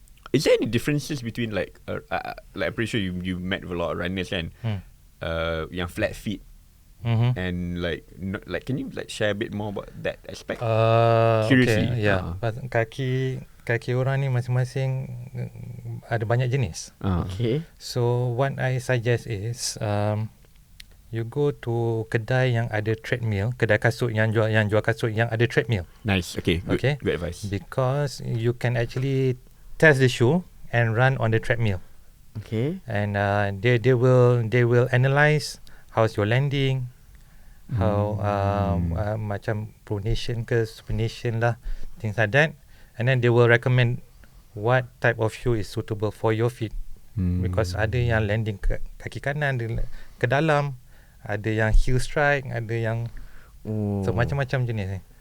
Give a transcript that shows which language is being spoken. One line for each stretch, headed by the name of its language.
English: Is there any differences between like I'm pretty sure you met with a lot of runners
Malay: kan? Yang
English: flat feet. And like can you like share a bit more about that aspect? Seriously. Okay, yeah.
Malay: Kaki orang ni masing-masing ada banyak jenis.
English: Okay. So what I suggest is you go to
Malay: kedai yang ada treadmill,
English: kedai kasut yang jual kasut yang ada treadmill. Nice. Okay. Good advice. Because you can actually test the shoe and run on the treadmill. Okay. And they will analyze how's your landing, how
Malay: macam
English: pronation
Malay: ke
English: supination
Malay: lah,
English: things like that, and then they will recommend what type of shoe is suitable for your feet.
Malay: Because ada yang landing kaki kanan ke dalam, ada yang
English: heel strike,
Malay: ada yang so macam-macam jenis ni.